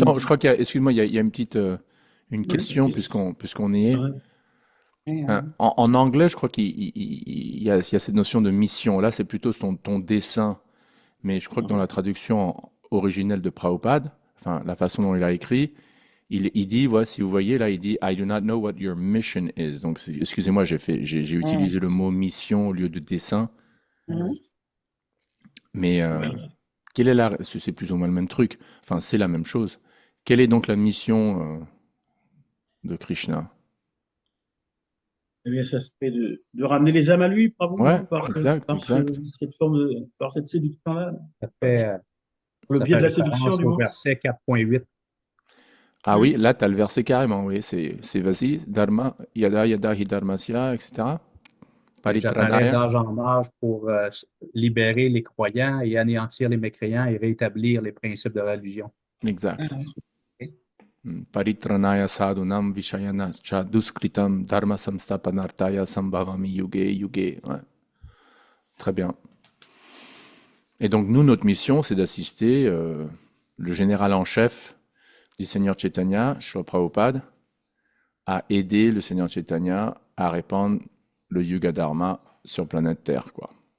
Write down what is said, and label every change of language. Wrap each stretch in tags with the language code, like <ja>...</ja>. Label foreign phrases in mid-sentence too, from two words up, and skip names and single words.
<fr>Attends, je crois excuse-moi, il y a une petite une question puisqu'on y est. Ouais, En anglais, je crois il y a cette notion de mission. Là, c'est plutôt ton dessein. Mais je crois que dans la traduction originelle de Prabhupada, enfin, la façon dont il a écrit, il dit, voilà, si vous voyez là, il dit,</fr> <en>I do not know what your mission is.</en> <fr>Donc, excusez-moi, j'ai utilisé le mot mission au lieu de dessin. Mhm. Mais quelle est c'est plus ou moins le même truc. Enfin, c'est la même chose. Quelle est donc la mission de Krishna? Eh bien, ça serait de ramener les âmes à lui, bravo, Ouais, par exact, exact. cette forme par cette séduction-là. Ça fait, Pour le ça biais fait de la séduction, référence du au moins. verset 4.8. Ah oui, là, tu as le verset carrément, oui. C'est vas-y,</fr> <sa>Dharma, Yada Yada Hi Dharmasya, etc.</sa> <fr>J'apparaît</fr> <sa>Paritranaya.</sa> <fr>d'âge en âge pour libérer les croyants et anéantir les mécréants et rétablir les principes de la religion. Exact. Ok.</fr> <sa>Paritranaya sadhunam vishayana cha duskritam dharma samstapanartaya sambhavami yuge yuge.</sa> <fr>Ouais. Très bien. Et donc, nous, notre mission, c'est d'assister le général en chef du Seigneur Chaitanya, Srila Prabhupada, à aider le Seigneur Chaitanya à répandre le</fr> <sa>Yuga Dharma</sa> <fr>sur planète Terre, quoi.</fr>